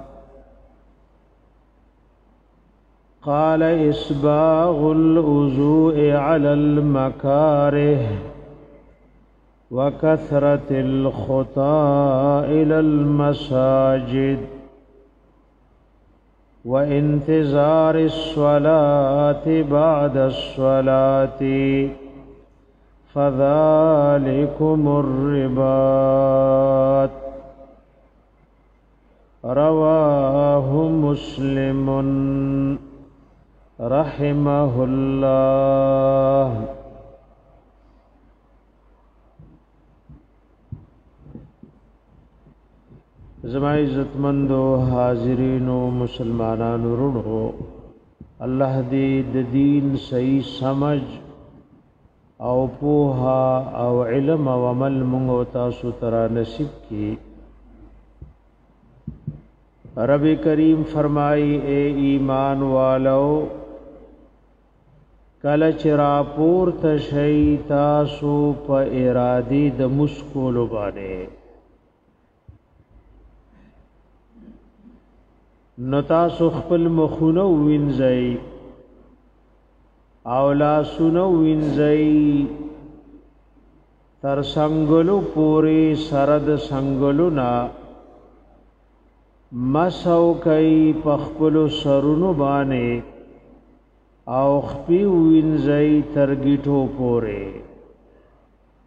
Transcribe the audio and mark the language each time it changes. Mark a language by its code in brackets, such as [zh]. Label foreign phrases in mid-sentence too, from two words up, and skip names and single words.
[ar] قال إسباغ الوضوء على المكاره وكثرة الخطى إلى المساجد وانتظار الصلاة بعد الصلاة فذلكم الرباط. رواه مسلم رحمه الله. [ps] زما عزتمندو حاضرینو مسلمانانو ورونو، الله دې د دین صحیح سمج او پوها او علم او عمل مونږ تاسو ترا نصیب کی. رب کریم فرمائی [ur] اے ایمان والو [ps] کله چې راپورته شئ تاسو په ارادي د مشکولو باندې نو تاسو خپل مخونه وینځئ او لاسونه وینځئ تر څنګلو پورې سره د څنګلو نه مسو کوي په خپلو سرونو باندې او خپې وینځئ تر ګیټو پورې